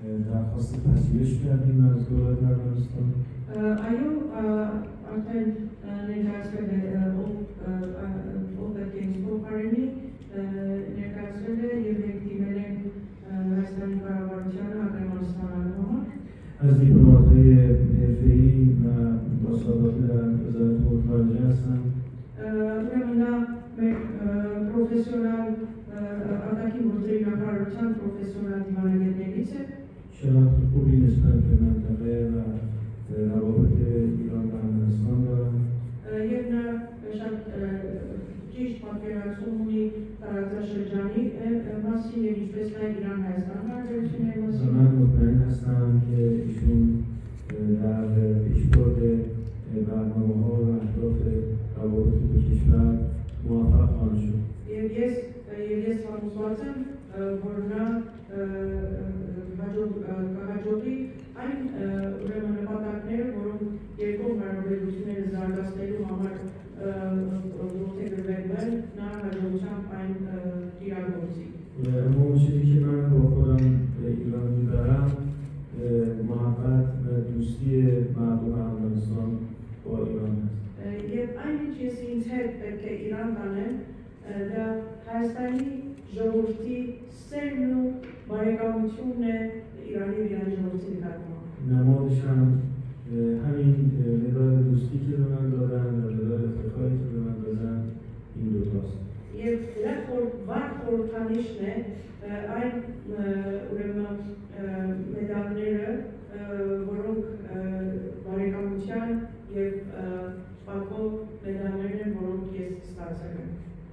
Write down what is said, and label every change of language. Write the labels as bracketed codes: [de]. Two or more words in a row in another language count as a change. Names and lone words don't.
[fa] درخواست پذیرش کردیم از دولت ارمنستان. [hy] Այո, արդեն ներկայացվել է օգտակից փոխարինի ներկայացվել է եւ դիմել են Հայաստանի կառավարությանը ագրեմանստանալու համար. [fa] از دیپلمات‌های حرفه‌ای و با سابقه در وزارت امور خارجه هستم. [hy] ուրեմն նա մեր պրոֆեսիոնալ արտաքին գործերի նախարարության պրոֆեսիոնալ դիվանագետներից է. [fa] شناخت خوبی نسبت به منطقه و روابط ایران و ارمنستان دارم. [hy] Եվ նա շատ ճիշտ պատկերացում ունի տարածաշրջանի մասին եւ ինչպես նաեւ Իրան-Հայաստան հարաբերությունների մասին. [fa] من مطمئن هستم که ایشون در پیشبرد برنامه‌ها و اهداف روابط دو کشور موفق خواهد شد. [hy] Եվ ես համոզված եմ, որ նա կհաջողի այն ուրեմն նպատակները, որոնք երկու հարաբերությունները զարգացնելու համար որդեգրվել են, նա հաջողությամբ այն իրագործի. [fa] اما اون چیزی که من با خودم به ایران میبرم محبت و دوستی مردم ارمنستان با ایران است. [hy] Եվ այն ինչ ես ինձ հետ պետք է Իրան տանեմ, դա Հայաստանի ժողովրդի սերն ու բարեկամությունն է Իրանի ու Իրանի ժողովրդի նկատմամբ. [fa] نمادش هم همین مداد دوستی که به من دادن و مداد افتخاری که به من دادن این دوتاست. [hy] Եվ վառ խորհրդանիշն է այն ուրեմն մեդալները, որոնք բարեկամության եւ պատվո մեդալներն են, որոնք ես ստացել եմ.